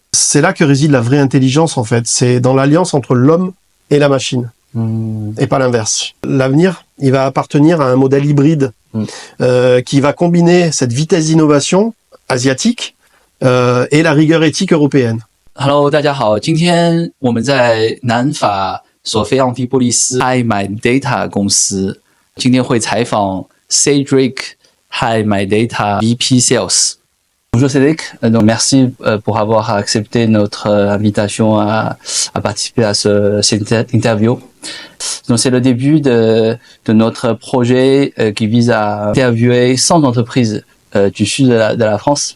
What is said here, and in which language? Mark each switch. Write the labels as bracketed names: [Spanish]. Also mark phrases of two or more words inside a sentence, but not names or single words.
[French] C'est là que réside la vraie intelligence, en fait. C'est dans l'alliance entre l'homme et la machine. Et pas l'inverse. L'avenir, il va appartenir à un modèle hybride qui va combiner cette vitesse d'innovation asiatique et la rigueur éthique européenne. [Chinese] Hello， 大家好，今天我们在南法索菲昂蒂波利斯 iMyData 公司，今天会采访 Cédric iMyData [English] VP Sales. [French] Bonjour Cédric, donc merci pour avoir accepté notre invitation à participer à cette interview. Donc c'est le début de notre projet qui vise à interviewer 100 entreprises du sud de la France.